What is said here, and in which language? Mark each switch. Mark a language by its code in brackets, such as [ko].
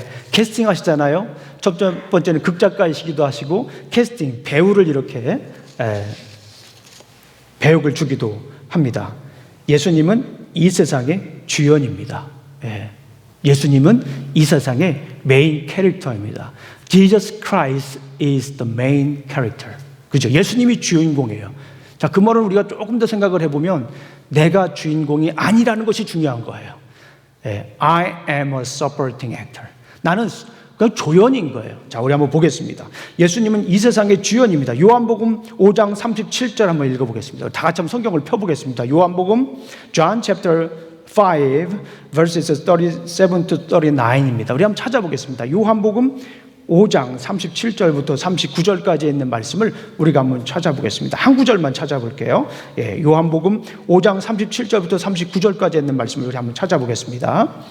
[ko] 캐스팅하시잖아요. 첫 번째는 극작가이시기도 하시고 캐스팅, 배우를 이렇게 배역을 주기도 합니다. 예수님은 이 세상의 주연입니다. 예수님은 이 세상의 메인 캐릭터입니다. [en] Jesus Christ is the main character. [ko] 그죠? 예수님이 주인공이에요. 자, 그 말은 우리가 조금 더 생각을 해보면 내가 주인공이 아니라는 것이 중요한 거예요. [en] I am a supporting actor. [ko] 나는 그냥 조연인 거예요. 자, 우리 한번 보겠습니다. 예수님은 이 세상의 주연입니다. 요한복음 5장 37절 한번 읽어보겠습니다. 다 같이 한번 성경을 펴보겠습니다. 요한복음 [en] John chapter 5 verses 37 to 39 [ko] 입니다. 우리 한번 찾아보겠습니다. 요한복음 5장 37절부터 39절까지 있는 말씀을 우리가 한번 찾아보겠습니다. 한 구절만 찾아볼게요. 요한복음 5장 37절부터 39절까지 있는 말씀을 우리 한번 찾아보겠습니다.